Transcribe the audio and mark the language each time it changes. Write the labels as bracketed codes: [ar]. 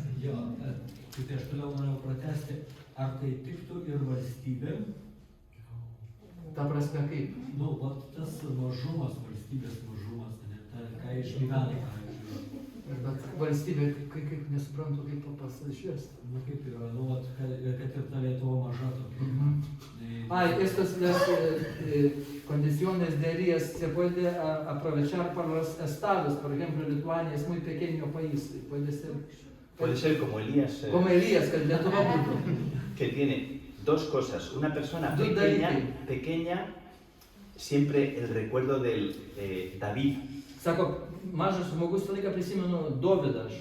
[lt] Jo, tai aš toliau norėjau pratesti, ar tai tiktų ir valstybė, Ta prasme kaip? nu, vat tas mažumas, valstybės mažumas, ne, ta, ką išgyvena, pavyzdžiui, Bet valstybė, kaip nesuprantu, kaip pasišviesti. nu kaip yra, nu, vat, kad ir ta Lietuva maža tokia. [es] Ah, estas las condiciones de ellas se puede aprovechar para los estados. Por ejemplo, Lituania es muy pequeño país. Puede ser como Elías, Como Elías, que Lietuva būtų. que tiene dos cosas. Una persona Dos pequeña, siempre el recuerdo del David. [lt] Sako, mažas žmogus visą laiką prisimenu Dovydą.